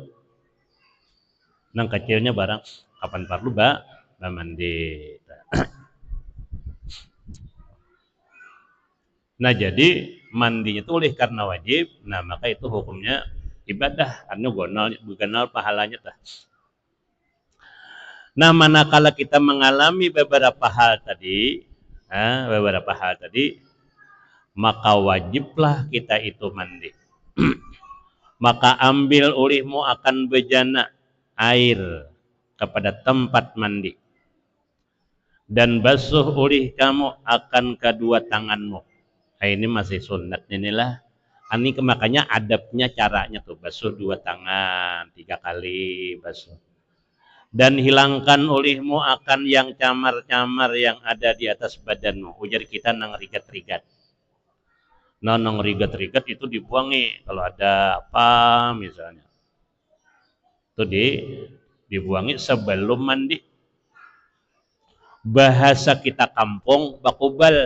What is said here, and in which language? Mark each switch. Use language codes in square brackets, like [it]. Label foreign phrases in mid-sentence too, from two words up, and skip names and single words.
[bjn] Nang kecilnya barang kapan perlu mandi. Nah, jadi mandinya itu oleh karena wajib, nah maka itu hukumnya ibadah, anu gonal pahalanya tah. Nah, [id] manakala kita mengalami beberapa hal tadi, maka wajiblah kita itu mandi. [bjn] Maka ambil ulihmu akan bejana air kepada tempat mandi, dan basuh ulih kamu akan kedua tanganmu. Ini masih sunat inilah. Ini makanya adabnya caranya tuh basuh 2 tangan 3 kali basuh. Dan hilangkan ulihmu akan yang camar-camar yang ada di atas badanmu. Ujar kita nang rigat-rigat. Nah, nang rigat-rigat itu dibuangi kalau ada apa misalnya. Itu dibuangi sebelum mandi. Bahasa kita kampung bakubal.